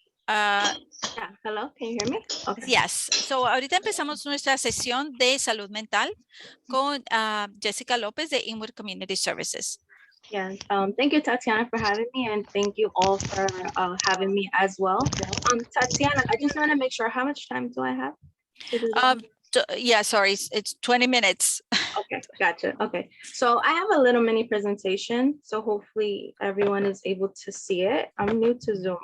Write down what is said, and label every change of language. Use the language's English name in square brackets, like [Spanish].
[English] Yeah, hello, can you hear me? Okay. Yes. [Spanish] So ahorita empezamos nuestra sesión de salud mental con Jessica López de Inwood Community Services. [English] Yeah, thank you, Tatiana, for having me, and thank you all for having me as well. Tatiana, I just want to make sure, how much time do I have to do this? Yeah, sorry, it's 20 minutes. Okay, gotcha. Okay, so I have a little mini presentation, so hopefully everyone is able to see it. I'm new to Zoom.